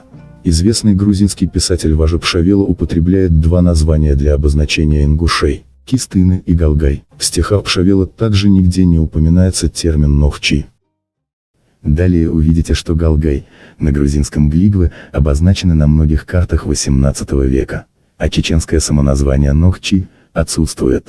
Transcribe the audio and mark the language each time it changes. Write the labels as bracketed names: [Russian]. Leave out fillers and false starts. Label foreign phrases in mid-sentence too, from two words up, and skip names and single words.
[Russian] Известный грузинский писатель Важа Пшавела употребляет два названия для обозначения ингушей – Кистыны и Галгай. В стихах Пшавела также нигде не упоминается термин Нохчи. Далее увидите, что Галгай, на грузинском глигвы, обозначены на многих картах XVIII века, а чеченское самоназвание Нохчи отсутствует.